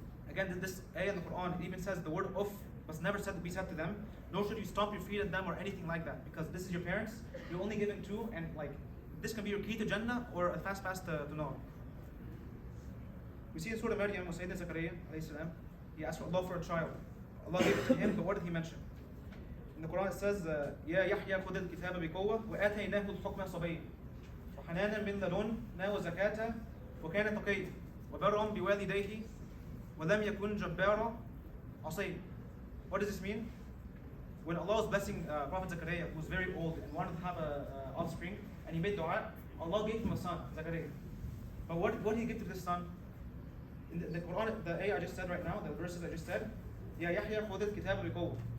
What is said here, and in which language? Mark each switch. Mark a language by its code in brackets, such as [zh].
[en] Again, this ayah in the Quran, it even says the word uff must never be said to them, nor should you stomp your feet at them or anything like that, because this is your parents, you're only given two, and this can be your key to Jannah or a fast pass to Nar. We see in Surah Maryam, when Sayyidina Zakaria, he asked Allah for a child. Allah gave it to him, but what did he mention? In the Quran it says, [ar] يا يحيى خذ الكتاب بقوة وآتيناه الحكم صبيا وحنانا من لدنا وزكاة وكان تقيا وبرا بوالديه ولم يكن جبارا عصيا. [en] What does this mean? When Allah was blessing Prophet Zakaria, who was very old and wanted to have an offspring, and he made dua, Allah gave him a son, Zakaria. But what did he give to this son? In the Quran, the ayah I just said right now, the verses I just said, [ar] يا يحيى خذ الكتاب بقوة.